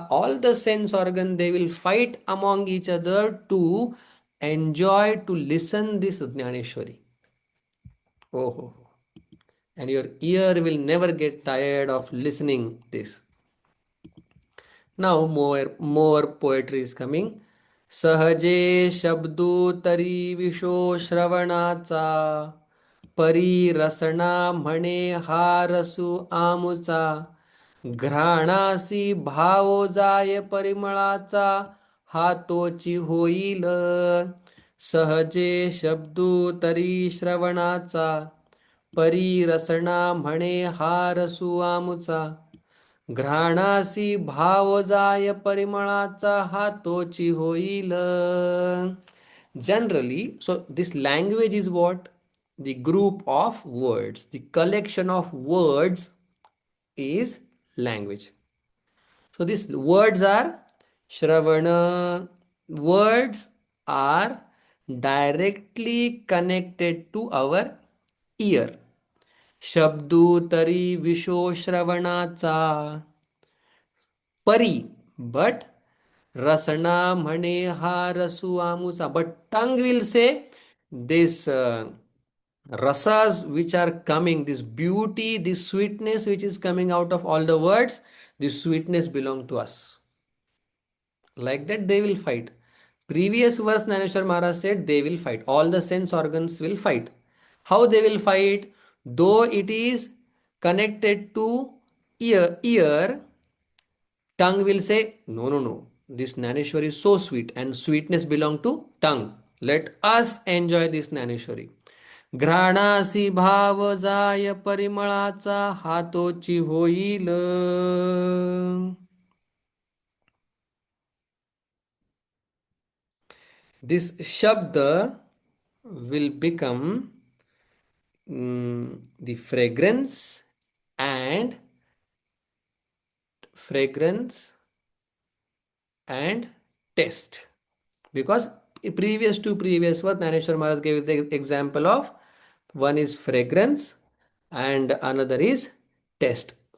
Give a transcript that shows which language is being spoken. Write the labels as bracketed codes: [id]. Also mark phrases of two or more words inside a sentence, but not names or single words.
[en] All the sense organ, they will fight among each other to enjoy, to listen this Jnaneshwari. Oh. And your ear will never get tired of listening this. Now more poetry is coming. [mr] सहजे शब्दो तरी विशो श्रवणाचा, परी रसना म्हणे हा रसू आमुचा. घ्राणासी भाव जाय परिमळाचा, हा तोची होईल. सहजे शब्दो तरी श्रवणाचा, परी रसना म्हणे हा रसू आमुचा. घ्राणासी भाव जाय परिमळाचा, हा तोची होईल. [en] Generally, so this language is what? The group of words, the collection of words is language. So these words are Shravana. Words are directly connected to our ear. [mr] शब्दू तरी विशो श्रवणाचा, परी but rasana म्हणे हा रसू आमुचा. [en] But tongue will say this rasas which are coming, this beauty, this sweetness which is coming out of all the words, this sweetness belong to us. Like that they will fight. Previous verse Naneshwar Maharaj said they will fight. All the sense organs will fight. How they will fight? Though it is connected to ear, tongue will say, no. This Naneshwari is so sweet and sweetness belong to tongue. Let us enjoy this Naneshwari. [mr] घ्राणासी भाव जाय परिमळाचा, हातोची होईल. [en] This shabda will become the fragrance and taste, because previous what Naneshwar Maharaj gave the example of, one is fragrance and another is taste.